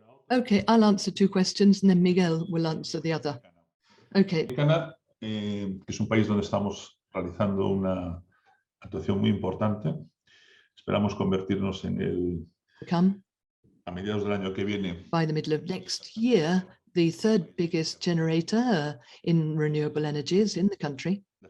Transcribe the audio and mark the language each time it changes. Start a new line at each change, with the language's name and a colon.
English: Okay, I'll answer 2 questions and then Miguel will answer the other. Okay.
Spanish: Que es un país donde estamos realizando una actuación muy importante. Esperamos convertirnos en a mediados del año que viene.
English: By the middle of next year, the 3rd biggest generator in renewable energies in the country.